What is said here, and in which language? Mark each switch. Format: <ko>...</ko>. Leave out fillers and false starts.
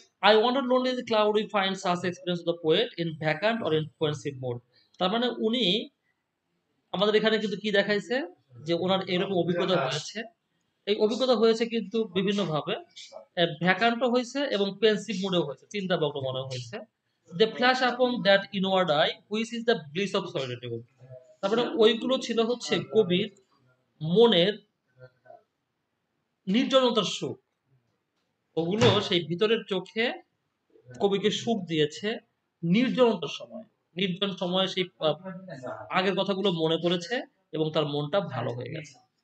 <en>I wander lonely as a cloud we find such experience of the poet in vacant or in pensive mode.</en> <bn>তার মানে উনি আমাদের এখানে কিন্তু কি দেখাইছে যে ওনার এরকম অভিজ্ঞতা হয়েছে। এই অভিজ্ঞতা হয়েছে কিন্তু বিভিন্ন ভাবে। ভ্যাকান্টও হয়েছে এবং পেন্সিভ মোডেও হয়েছে, চিন্তামগ্ন মনে হয়েছে।</bn> <en>They flash upon that inward eye which is the bliss of solitude.</en> <bn>তারপরে ওইগুলো ছিল হচ্ছে কবির মনের নির্জনতার সুখ। ওগুলো সেই ভিতরের চোখে কবিকে সুখ দিয়েছে নির্জনতার সময়। নির্জন সময়ে সেই আগের কথাগুলো মনে পড়েছে এবং তার মনটা ভালো হয়ে গেছে।</bn>